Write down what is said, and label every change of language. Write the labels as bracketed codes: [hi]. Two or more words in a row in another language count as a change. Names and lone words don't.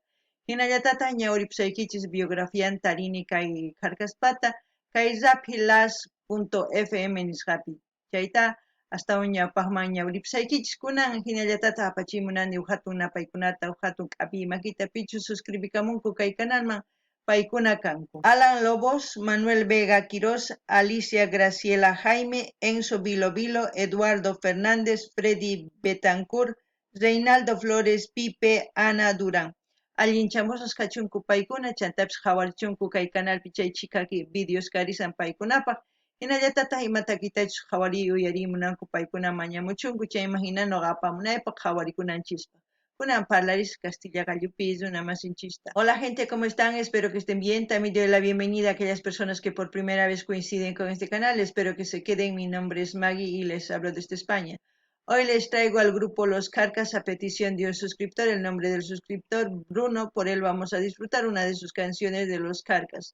[qu] Hinallatata ñawripusaykichis biografianta tarini kay carcaspata kay zaphilas.fm nisqapi. Chayta hasta ñawpaqman ñawripusaykichis kunan hinallatata apachimunani hatun napaykunata hatun k'api makita pichu suscribikamunku kay canalman paykuna kanku. Alan Lobos, Manuel Vega Quiroz, Alicia Graciela Jaime, Enzo Vilo Vilo, Eduardo Fernández, Freddy Betancourt, Reinaldo Flores, Pipe, Ana Durán. Allinchamusas kachunku paykuna chantapis qhawarchunku kay canalpi chay chikaki videos karisan paykunapaq. Hinallatata imatakitachus qhawari uyarimunanku paykuna mañamuchunku chayman hina noqa apamunaypaq qhawarikunanchispa. Kunan parlaris Castilla Gallupis, una masinchista. [es] Hola gente, ¿cómo están? Espero que estén bien. También doy la bienvenida a aquellas personas que por primera vez coinciden con este canal. Espero que se queden. Mi nombre es Maggie y les hablo desde España. Hoy les traigo al grupo Los Carcas a petición de un suscriptor. El nombre del suscriptor, Bruno. Por él vamos a disfrutar una de sus canciones de Los Carcas.